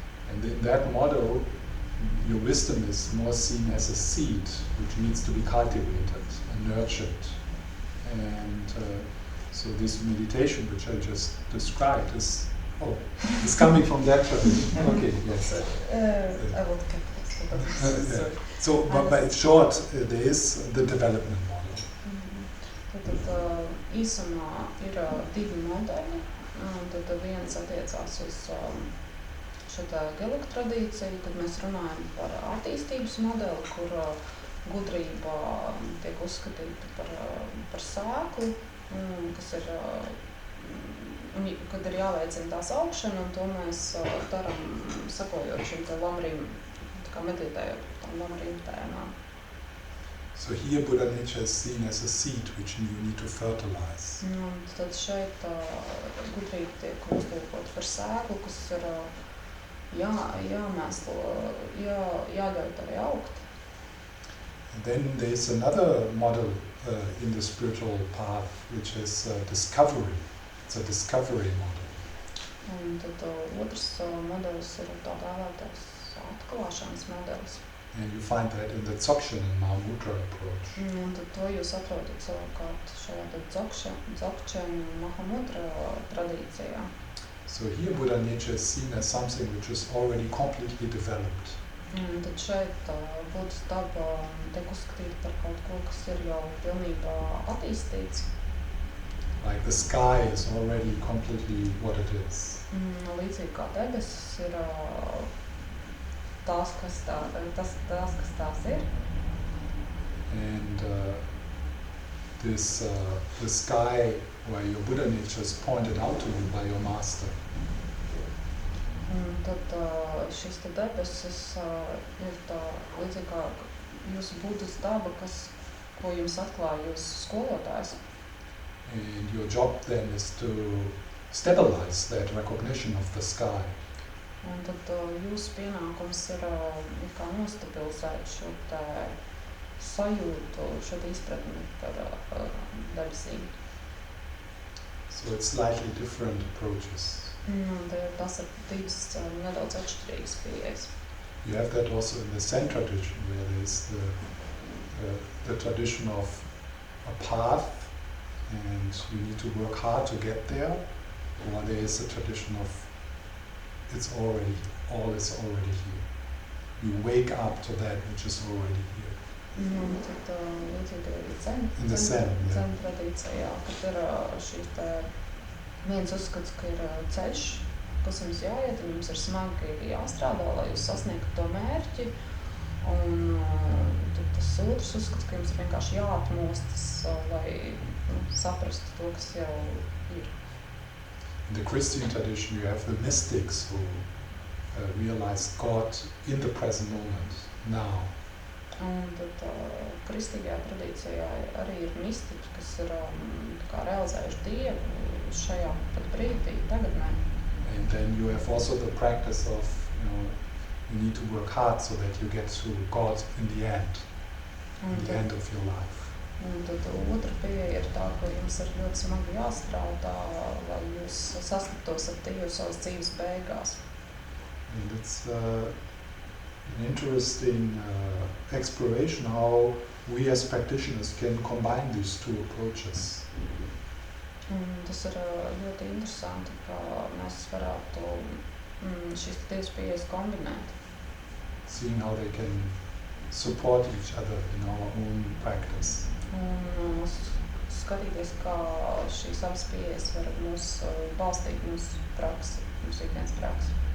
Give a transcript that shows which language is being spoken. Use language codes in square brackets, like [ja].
[en] And in that model, your wisdom is more seen as a seed which needs to be cultivated and nurtured. And so this meditation which I just described is coming from that tradition. Okay, yes. I will get this. So, but in short, there is the development model. [lv] Tad īsumā ir divi modeļi. Tad viens attiecās uz šo Gelug tradīciju, kad mēs runājam par attīstības modeli, kur gudrība tiek uzskatīta par sēklu, kas ir kad ir jāveicina tās augšana, un to mēs darām sakojot šim te lamrim, tā kā meditējot par tām lamrim tēmām. [en] So here Buddha nature is seen as a seed which you need to fertilize. [lv] Un tad šeit gudrība tiek uzlūkot par sēklu, kas ir jāmēslo, jāļauj tai augt. [en] And then there's another model in the spiritual path, which is discovery. It's a discovery model. [lv] Un tad otrs modelis ir tā dēvētais atklāšanas modelis. [en] And you find that in the Dzogchen and Mahamudra approach. [lv] Un tad to jūs atrodat savukārt šajā Dzogchen un Mahamudra tradīcijā. [en] So here Buddha nature is seen as something which is already completely developed. [lv] Un tad šeit Buddhas daba tiek uzskatīta par kaut ko, kas ir jau pilnībā attīstīts. [en] Like the sky is already completely what it is. [lv] Līdzīgi kā debesis ir tās, kas tās ir. [en] And the sky where your Buddha nature is pointed out to you by your master. [lv] Un tad šis te debesis ir tā līdzīgi kā jūsu Buddhas daba, ko jums atklāja jūsu skolotājs. [en] And your job then is to stabilize that recognition of the sky. [lv] Un tad jūsu pienākums ir kā nostabilizēt šo te sajūtu, šo te izpratni par debesīm. [en] So it's slightly different approaches. [lv] Tas ir divas nedaudz atšķirīgas pieejas. [en] You have that also in the Zen tradition, where there's the tradition of a path, and you need to work hard to get there, or there is a tradition of all is already here. You wake up to that which is already here. [lv] Un tad līdzīgi arī [en] In the Zen, [lv] Zen tradīcijā, kad ir šī te viens uzskats, ka ir ceļš, kas jums jāiet, un jums ir smagi jāstrādā, lai jūs sasniegtu to mērķi, un tad tas otrs uzskats, ka jums ir vienkārši jāatmostas, lai saprastu to, kas jau ir. [en] In the Christian tradition, you have the mystics who realize God in the present moment, now. [lv] Un tad kristīgajā tradīcijā arī ir mistiķi, kas ir kā realizējuši Dievu šajā pat brīdī, tagadnē. [en] And then you have also the practice of, you need to work hard so that you get to God in the end, in the end of your life. [lv] Un tad otra pieeja ir tā, ka jums ir ļoti smagi jāstrādā, lai jūs sastaptos ar Dievu savas dzīves beigās. [en] And it's an interesting exploration how we as practitioners can combine these two approaches. [lv] Un tas ir ļoti interesanti, ka mēs varētu šīs divas pieejas kombinēt. [en] Seeing how they can support each other in our own practice. [lv] Un skatīties, kā šīs abas pieejas var balstīt mūsu praksi, mūsu ikdienas praksi.